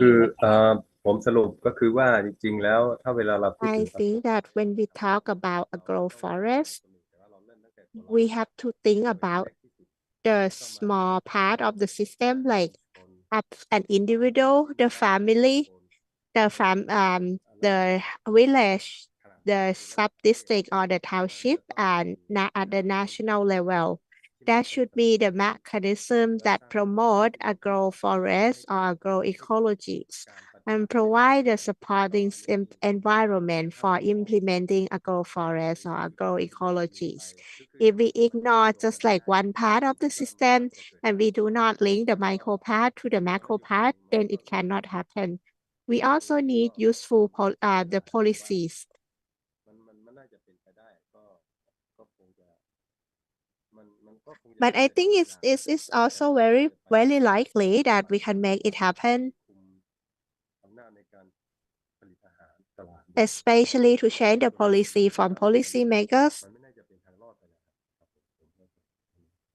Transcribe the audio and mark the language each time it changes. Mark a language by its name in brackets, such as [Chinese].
[Thai] คือผมสรุปก็คือว่าจริงๆแล้วถ้าเวลาเราพูด [English] I [Thai] ถึง [English] think that when we talk about agroforest, we have to think about the small part of the system, like an individual, the family, the village, the sub-district or the township, and at the national level. There should be the mechanism that promote agroforests or agroecologies and provide the supporting environment for implementing agroforests or agroecologies. If we ignore just like one part of the system and we do not link the micro part to the macro part, then it cannot happen. We also need useful the policies. [Thai] มันน่าจะเป็นไปได้ก็คงจะมันก็คงจะ [English] But I think it's also very likely that we can make it happen, [Thai] อำนาจในการผลิตอาหารตลาด [English] especially to change the policy from policymakers. [Thai] มันไม่น่าจะเป็นทางรอดไปแล้วครับผม